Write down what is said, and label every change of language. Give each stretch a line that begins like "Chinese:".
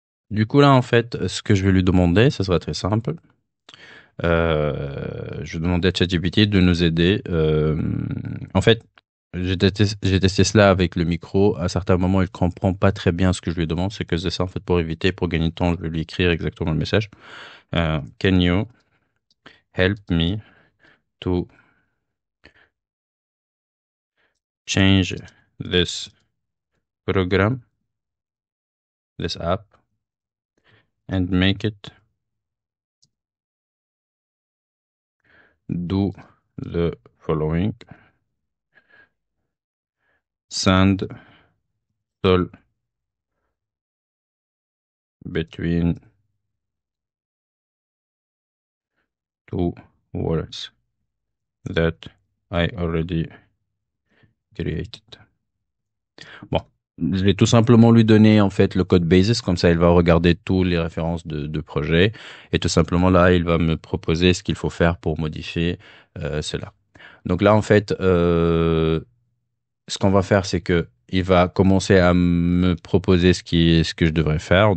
French: Du coup, là, en fait, ce que je vais lui demander, ça sera très simple. Je vais demander à ChatGPT de nous aider. En fait, j'ai testé cela avec le micro. À certains moments, il comprend pas très bien ce que je lui demande. C'est que c'est ça, en fait, pour éviter, pour gagner de temps, je vais lui écrire exactement le message.
English: Can you help me to change this program, this app, and make it do the following. Send all between two words that I already created.
French: Bon, je vais tout simplement lui donner en fait le code basis, comme ça il va regarder toutes les références de projet et tout simplement là il va me proposer ce qu'il faut faire pour modifier cela. Donc là en fait, ce qu'on va faire c'est que il va commencer à me proposer ce que je devrais faire.